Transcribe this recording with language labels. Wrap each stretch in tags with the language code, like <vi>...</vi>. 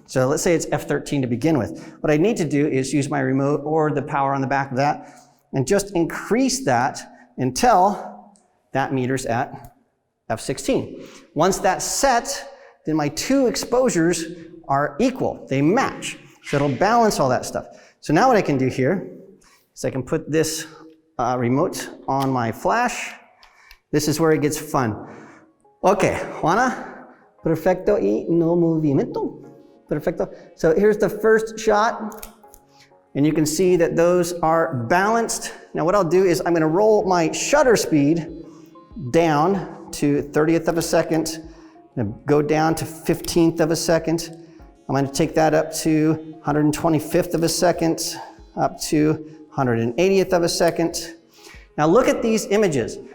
<en>So let's say it's f13 to begin with. What I need to do is use my remote or the power on the back of that and just increase that until that meters at f16. Once that's set, then my two exposures are equal, they match. So it'll balance all that stuff. So now what I can do here is I can put this remote on my flash. This is where it gets fun.</en> <es>Okay, Juana, perfecto y no movimiento. Perfecto.</es> <en>So here's the first shot, and you can see that those are balanced. Now what I'll do is I'm going to roll my shutter speed down to 30th of a second, and go down to 15th of a second. I'm going to take that up to 125th of a second, up to 180th of a second. Now look at these images.</en>